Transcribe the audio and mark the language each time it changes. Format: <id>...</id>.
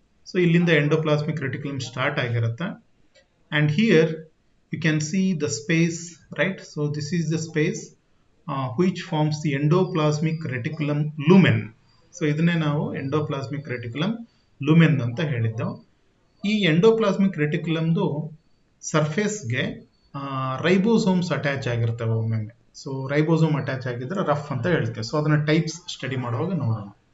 <kn>So ಇಲ್ಲಿಂದ endoplasmic reticulum start ಆಗಿರುತ್ತೆ.</kn> <en>And here you can see the space, right? So this is the space which forms the endoplasmic reticulum lumen.</en> <kn>So ಇದನ್ನೇ ನಾವು endoplasmic reticulum lumen ಅಂತ ಹೇಳಿದ್ದೆವು. ಈ endoplasmic ರೆಟಿಕ್ಯುಲಮ್ದು ಸರ್ಫೇಸ್ಗೆ ribosomes attach ಆಗಿರ್ತವೆ ಒಮ್ಮೊಮ್ಮೆ. So ribosome attach ಆಗಿದ್ರೆ rough ಅಂತ ಹೇಳ್ತೇವೆ. ಸೊ ಅದನ್ನ ಟೈಪ್ಸ್ ಸ್ಟಡಿ ಮಾಡುವಾಗ ನೋಡೋಣ.</kn>